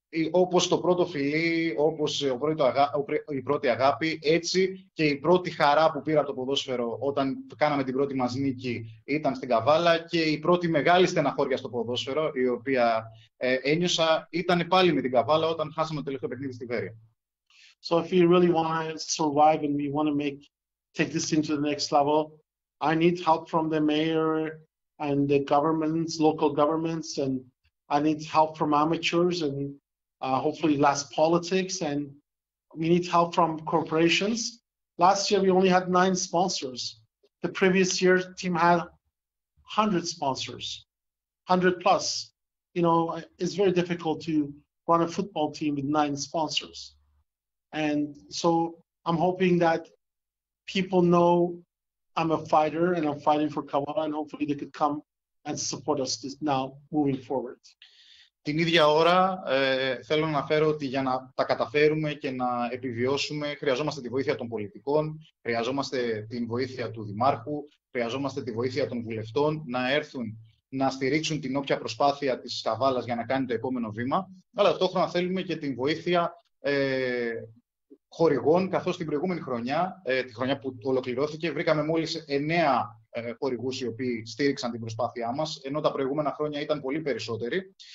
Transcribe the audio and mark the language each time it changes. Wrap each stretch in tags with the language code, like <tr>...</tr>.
<el>όπως το πρώτο φιλί, όπως η πρώτη αγάπη, έτσι και η πρώτη χαρά που πήρα από το ποδόσφαιρο όταν κάναμε την πρώτη μας νίκη ήταν στην Καβάλα και η πρώτη μεγάλη στεναχώρια στο ποδόσφαιρο, η οποία ένιωσα, ήταν πάλι με την Καβάλα όταν χάσαμε το τελευταίο παιχνίδι στη Βέρεια.</el> <en>So if we really want to survive and we want to take this into the next level, I need help from the mayor and the governments, local governments, and I need help from amateurs and hopefully less politics, and we need help from corporations. Last year we only had 9 sponsors. The previous year team had 100 sponsors, 100 plus. You know, it's very difficult to run a football team with 9 sponsors. And so I'm hoping that people know I'm a fighter and I'm fighting for Kavalla, and hopefully they could come and support us now moving forward.</en> <el>Την ίδια ώρα θέλω να αναφέρω ότι για να τα καταφέρουμε και να επιβιώσουμε χρειαζόμαστε τη βοήθεια των πολιτικών, χρειαζόμαστε την βοήθεια του Δημάρχου, χρειαζόμαστε τη βοήθεια των βουλευτών να έρθουν να στηρίξουν την όποια προσπάθεια της Καβάλας για να κάνει το επόμενο βήμα, αλλά ταυτόχρονα θέλουμε και την βοήθεια χορηγών, καθώς την προηγούμενη χρονιά, τη χρονιά που ολοκληρώθηκε, βρήκαμε μόλις 9 χορηγούς οι οποίοι στήριξαν την προσπάθειά μας, ενώ τα προηγούμενα χρόνια ήταν πολύ περισσότεροι.</el>